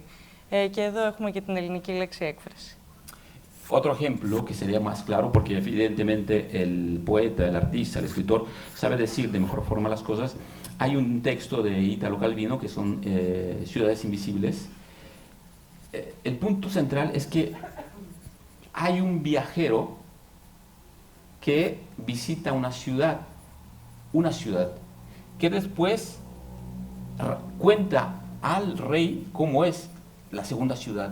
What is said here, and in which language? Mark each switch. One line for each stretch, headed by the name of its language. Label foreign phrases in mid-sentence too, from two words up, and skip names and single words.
Greek: Και εδώ έχουμε και την ελληνική λέξη έκφραση.
Spanish: Otro ejemplo que sería más claro, porque evidentemente el poeta, el artista, el escritor sabe decir de mejor forma las cosas. Hay un texto de Italo Calvino que son Ciudades Invisibles. El punto central es que hay un viajero que visita una ciudad, que después cuenta al rey cómo es la segunda ciudad.